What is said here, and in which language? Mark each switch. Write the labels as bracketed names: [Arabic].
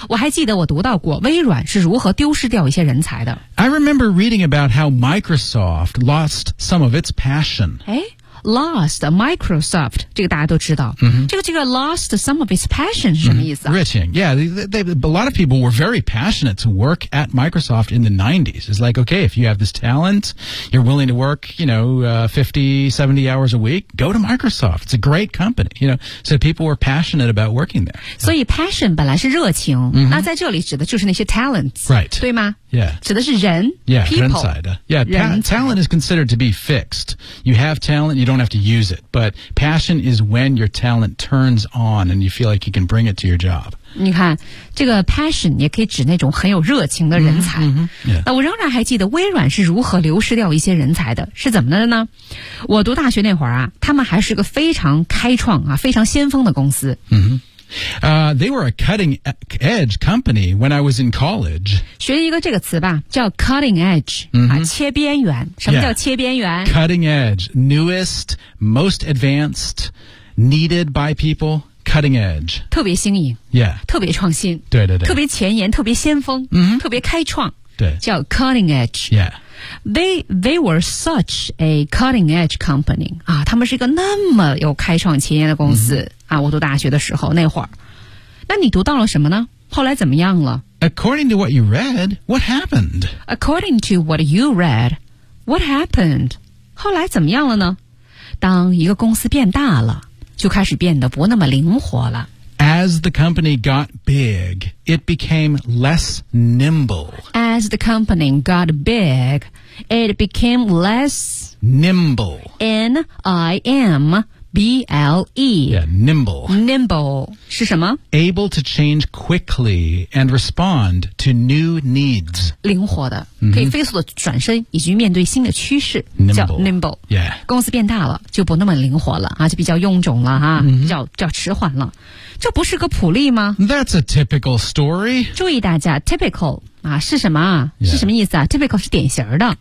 [Chinese] 我还记得我读到过微软是如何丢失掉一些人才的。 [English] I remember reading about how Microsoft lost some of its passion. [Chinese] 诶 ,lost, Microsoft, 这个大家都知道。嗯哼。这个 [English] lost some of its passion [Chinese] 是什么意思啊？ [English] Riching, yeah, a lot of people were very passionate to work at Microsoft in the 90s. It's like, okay, if you have this talent, you're willing to work, you know, 50, 70 hours a week, go to Microsoft. It's a great company, you know. So people were passionate about working there. [Chinese] 所以 passion 本来是热情、 mm-hmm. 那在这里指的就是那些 talents. [English] Right. [Chinese] 对吗？ [English] Yeah. [Chinese] 指的是人 [English] Yeah, people, [Chinese] 人才的。 [English] Yeah, talent is considered to be fixed. You have talent, you don't have to use it. But passion is when your talent turns on and you feel like you can bring it to your job. [Chinese] 你看这个 passion 也可以指那种很有热情的人才。 Mm-hmm, mm-hmm, yeah. 那我仍然还记得微软是如何流失掉一些人才的，是怎么的呢？我读大学那会儿啊，他们还是个非常开创啊，非常先锋的公司。 Mm-hmm. [English] They were a cutting edge company when I was in college. [Chinese] 学一个这个词吧，叫 cutting edge,、 mm-hmm. 切边缘。什么叫切边缘？ [English] Yeah. Cutting edge, newest, most advanced, needed by people. Cutting edge. [Chinese] 特别新颖。 [English] Yeah. [Chinese] 特别创新。对对对。特别前沿，特别先锋。嗯、mm-hmm. 特别开创。对。叫 cutting edge. [English] Yeah. They were such a cutting edge company. [Chinese] 啊他们是一个那么有开创前沿的公司。 Mm-hmm. 啊我读大学的时候那会儿。那你读到了什么呢？后来怎么样了？ [English] According to what you read, what happened? According to what you read, what happened? [Chinese] 后来怎么样了呢？当一个公司变大了。就开始变得不那么灵活了。 [English] As the company got big, it became less nimble. As the company got big, it became less... Nimble. N-I-M-B-L-E. Yeah, nimble. [Chinese] Nimble. 是什么？ [English] Able to change quickly and respond to new needs. [Chinese] 灵活的、 mm-hmm. 可以飞速的转身以及面对新的趋势 [English] nimble. [Chinese] 叫 nimble、 [English] yeah. [Chinese] 公司变大了就不那么灵活了、啊、就比较臃肿了、啊 mm-hmm. 比较迟缓了，这不是个普例吗？ [English] That's a typical story. [Chinese] 注意大家 typical、啊、是什么、啊 [English] yeah. [Chinese] 是什么意思啊？typical 是典型的